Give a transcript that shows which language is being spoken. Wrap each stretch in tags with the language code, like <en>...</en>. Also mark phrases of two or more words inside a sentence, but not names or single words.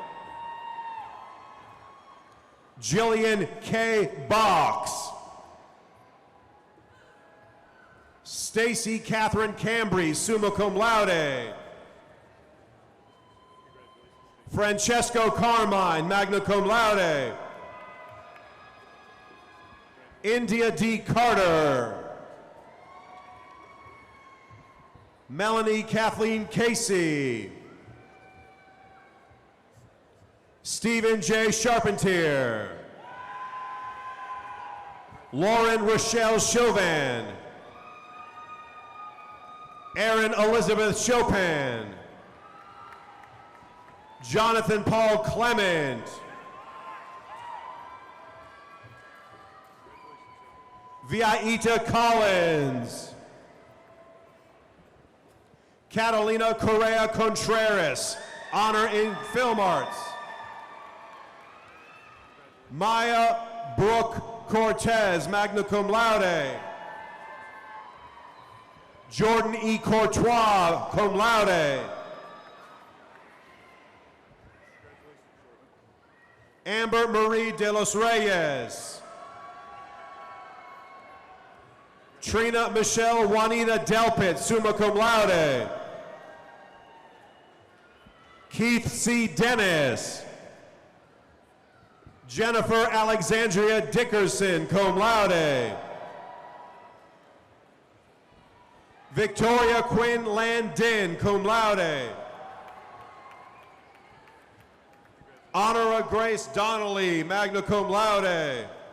<en>Jillian K. Box. Stacy Catherine Cambry,</en> <la>summa cum laude.</la> <en>Francesco Carmine,</en> <la>magna cum laude.</la> <en>India D. Carter. Melanie Kathleen Casey. Stephen J. Charpentier. Lauren Rochelle Chauvin. Erin Elizabeth Chopin. Jonathan Paul Clement. Viaita Collins. Catalina Correa Contreras, honor in film arts. Maya Brooke Cortez,</en> <la>magna cum laude.</la> <en>Jordan E. Courtois,</en> <la>cum laude.</la> <en>Amber Marie de los Reyes. Trina Michelle Juanita Delpit,</en> <la>summa cum laude.</la> <en>Keith C. Dennis. Jennifer Alexandria Dickerson,</en> <la>cum laude.</la> <en>Victoria Quinn Landin,</en> <la>cum laude.</la> <en>Honora Grace Donnelly,</en> <la>magna cum laude.</la>